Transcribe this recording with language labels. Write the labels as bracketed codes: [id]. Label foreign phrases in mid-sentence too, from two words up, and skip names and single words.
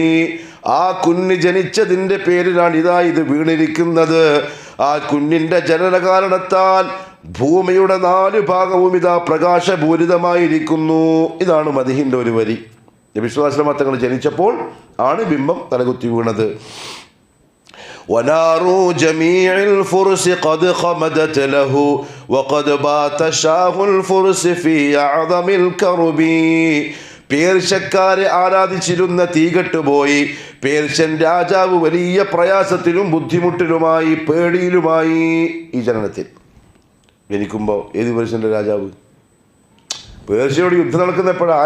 [ml] ആ കുഞ്ഞ് ജനിച്ചതിൻ്റെ പേരിലാണ് ഇതാ ഇത് വീണിരിക്കുന്നത്. ആ കുഞ്ഞിൻ്റെ ജനന കാരണത്താൽ ഭൂമിയുടെ 4 ഭാഗവും ഇതാ പ്രകാശപൂരിതമായിരിക്കുന്നു. ഇതാണ് മദ്ഹിൻ്റെ ഒരു വരി. നബി [ar] صلى الله عليه وسلم [ml] തങ്ങൾ ജനിച്ചപ്പോൾ ആണ് ബിംബം തലകുത്തി വീണത്. [ar] ونارو جميع الفرس قد خمدت له وقد بات شاه الفرس في أعظم الكرب. [ml] പേർഷ്യക്കാരെ ആരാധിച്ചിരുന്ന തീ കെട്ടുപോയി. പേർഷ്യൻ രാജാവ് വലിയ പ്രയാസത്തിലും ബുദ്ധിമുട്ടിലുമായി പേടിയിലുമായി. ഈ ജനനത്തിൽ ജനിക്കുമ്പോൾ ഏത് പേർഷ്യൻ്റെ രാജാവ്? പേർഷ്യയോട് യുദ്ധം നടക്കുന്ന എപ്പോഴാണ്?